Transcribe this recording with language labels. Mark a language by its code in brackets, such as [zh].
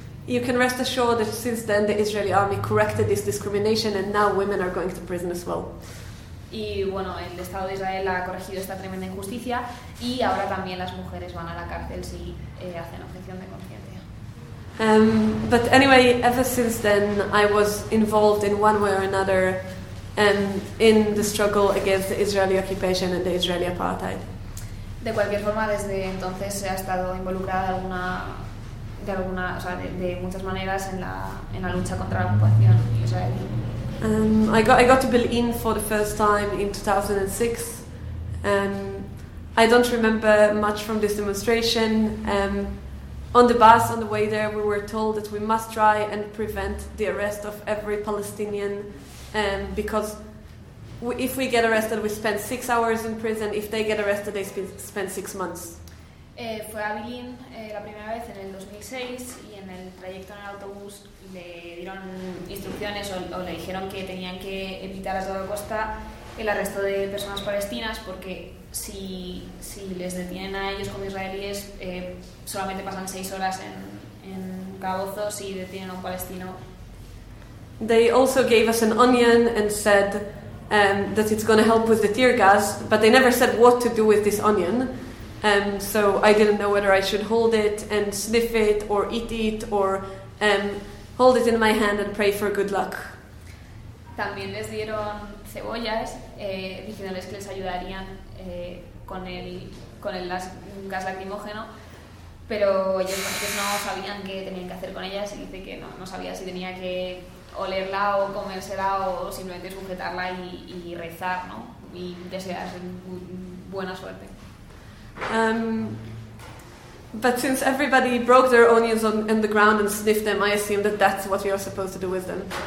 [en] you can rest assured that since then the Israeli army corrected this discrimination and now women are going to prison as well. [es] Y bueno, el Estado de Israel ha corregido esta tremenda injusticia y ahora también las mujeres van a la cárcel si hacen objeción de conciencia. [en] But anyway, ever since then I was involved in one way or another in the struggle against the Israeli occupation and the Israeli apartheid. [es] De cualquier forma, desde entonces he estado involucrada de muchas maneras en la lucha contra la ocupación israelí. [en] I got to Berlin for the first time in 2006. I don't remember much from this demonstration. On the bus on the way there, we were told that we must try and prevent the arrest of every Palestinian, because if we get arrested, we spend 6 hours in prison. If they get arrested, they spend 6 months. [es] Fue a Berlin la primera vez en el 2006 y en el trayecto en el autobús le dieron instrucciones o le dijeron que tenían que evitar a toda costa el arresto de personas palestinas porque si les detienen a ellos como israelíes solamente pasan 6 horas en calabozo si detienen a un palestino. [en] They also gave us an onion and said that it's going to help with the tear gas, but they never said what to do with this onion. So I didn't know whether I should hold it and sniff it or eat it or hold it in my hand and pray for good luck. [es] También les dieron cebollas diciéndoles que les ayudarían con el gas lacrimógeno, pero ellos no sabían qué tenían que hacer con ellas y dice que no sabía si tenía que olerla o comérsela o simplemente sujetarla y rezar, ¿no? Y desearles buena suerte. [en] But since everybody broke their onions on the ground and sniffed them, I assume that that's what you're supposed to do with them.